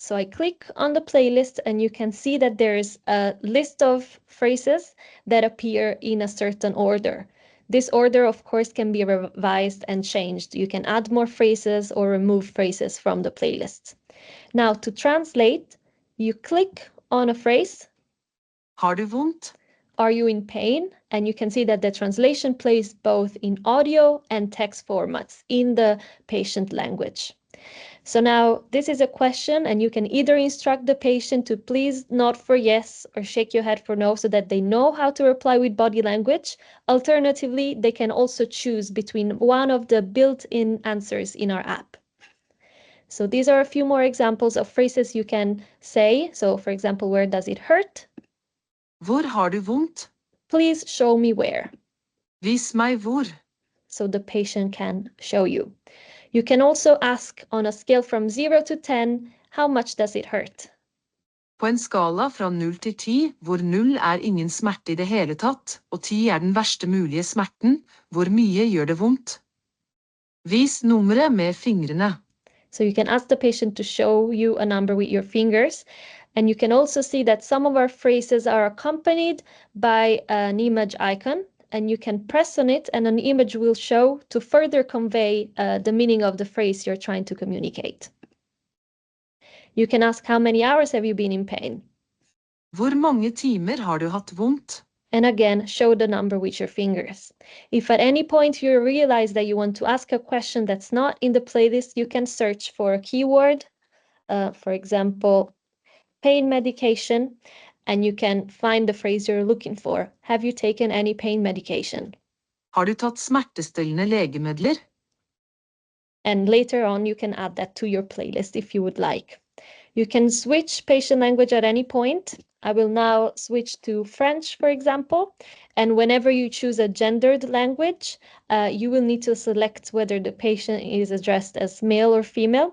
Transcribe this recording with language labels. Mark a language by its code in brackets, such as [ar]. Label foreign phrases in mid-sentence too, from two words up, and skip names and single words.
[en] So I click on the playlist and you can see that there is a list of phrases that appear in a certain order. This order, of course, can be revised and changed. You can add more phrases or remove phrases from the playlist. Now, to translate, you click on a phrase. [no] Har du vondt? [en] Are you in pain? And you can see that the translation plays both in audio and text formats in the patient language. So now this is a question and you can either instruct the patient to please nod for yes or shake your head for no so that they know how to reply with body language. Alternatively, they can also choose between one of the built-in answers in our app. So these are a few more examples of phrases you can say. So for example, where does it hurt? [no] Hvor har du vondt? [en] Please show me where. [no] Vis meg hvor. [en] So the patient can show you. You can also ask on a scale from 0 to 10, how much does it hurt? [no] På en skala fra 0 til 10, hvor 0 ingen smerte I det hele tatt, og 10 den verste mulige smerten, hvor mye gjør det vondt? Vis nummeret med fingrene. [en] So you can ask the patient to show you a number with your fingers. And you can also see that some of our phrases are accompanied by an image icon. And you can press on it and an image will show to further convey the meaning of the phrase you're trying to communicate. You can ask how many hours have you been in pain? [no] Hvor mange timer har du hatt vondt? [en] And again, show the number with your fingers. If at any point you realize that you want to ask a question that's not in the playlist, you can search for a keyword, for example, pain medication, and you can find the phrase you're looking for. Have you taken any pain medication? [no] Har du tatt smertestillende legemidler? [en] And later on, you can add that to your playlist if you would like. You can switch patient language at any point. I will now switch to French, for example. And whenever you choose a gendered language, you will need to select whether the patient is addressed as male or female.